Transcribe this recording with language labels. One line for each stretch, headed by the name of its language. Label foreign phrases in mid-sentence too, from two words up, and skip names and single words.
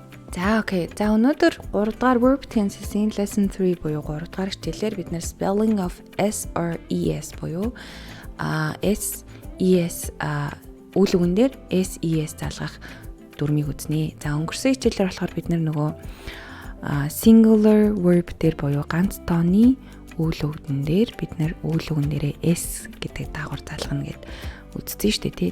Mongolian: За окей. За өнөөдөр 3 дугаар
English: verb tenses-
Mongolian: ийн lesson 3 буюу 3 дугаар хичээлээр бид нэр
English: spelling of S or ES
Mongolian: буюу S ES үйл үгэн дээр S ES залгах дүрмийг үзнэ. За өнгөрсөн хичээлээр болохоор бид нөгөө
English: singular verb
Mongolian: дээр буюу ганц тооны үйл үгэн дээр бид үйл үгэн дээрээ S гэдэг дагавар залгана гэд үзсэн шүү дээ.